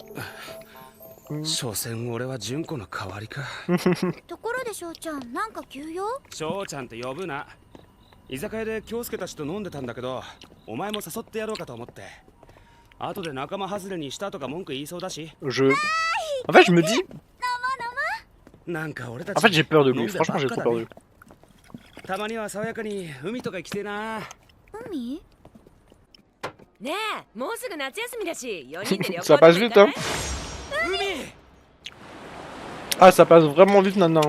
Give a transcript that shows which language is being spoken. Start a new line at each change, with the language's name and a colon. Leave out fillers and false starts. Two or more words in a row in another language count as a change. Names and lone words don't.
Japanese: 所詮俺は純子の代わりか。ところで翔ちゃん、なんか急用？翔ちゃんって呼ぶな。居酒屋で京介たちと飲んでたんだけど、お前も誘ってやろうかと思って。後で仲間外れにしたとか文句言いそうだし。
French: En fait, je me dis.
Japanese: なんか俺たち
French: En fait, j'ai peur de lui. Franchement, j'ai trop peur de lui.
Japanese: たまには爽やかに海とか来てな。海？ねえ、もうすぐ夏休みだし、4人で旅行
French: Ça passe vite, hein. Ah, ça passe vraiment vite maintenant.